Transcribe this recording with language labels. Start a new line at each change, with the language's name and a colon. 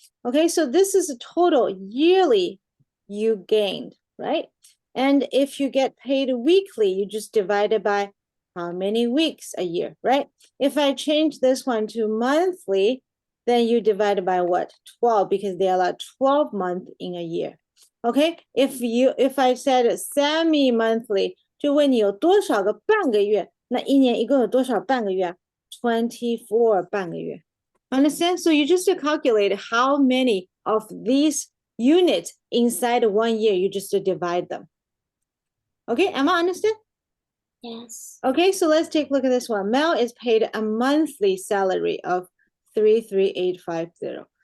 English: Okay, so this is a total yearly you gained, right? And if you get paid weekly, you just divide it by how many weeks a year, right? If I change this one to monthly, then you divide it by what? 12, because there are 12 months in a year. Okay, if I said semi-monthly,
Chinese: 就问你有多少个半个月，那一年一共有多少半个月？24 半个月。
English: Understand? So you just calculate how many of these units inside 1 year, you just divide them. Okay, Emma, understand? Yes. Okay, so let's take a look at this one. Mel is paid a monthly salary of 33850.